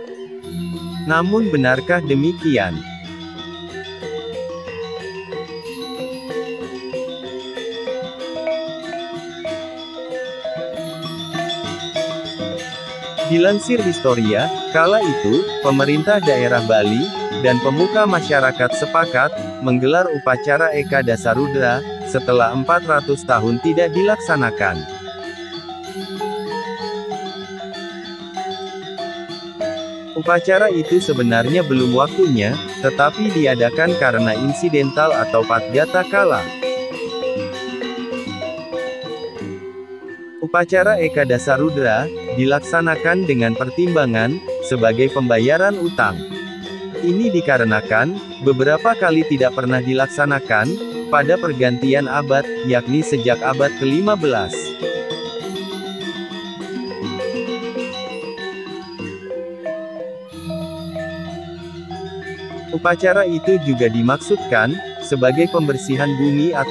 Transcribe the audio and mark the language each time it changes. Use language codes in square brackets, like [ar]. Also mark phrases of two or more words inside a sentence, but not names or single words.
[id] Namun benarkah demikian? Dilansir Historia, kala itu, pemerintah daerah Bali, dan pemuka masyarakat sepakat, menggelar upacara Eka Dasarudra, setelah 400 tahun tidak dilaksanakan. Upacara itu sebenarnya belum waktunya, tetapi diadakan karena insidental atau patgata kala. Upacara Eka Dasarudra, dilaksanakan dengan pertimbangan, sebagai pembayaran utang. Ini dikarenakan, beberapa kali tidak pernah dilaksanakan, pada pergantian abad, yakni sejak abad ke-15. Upacara itu juga dimaksudkan, sebagai pembersihan bumi atau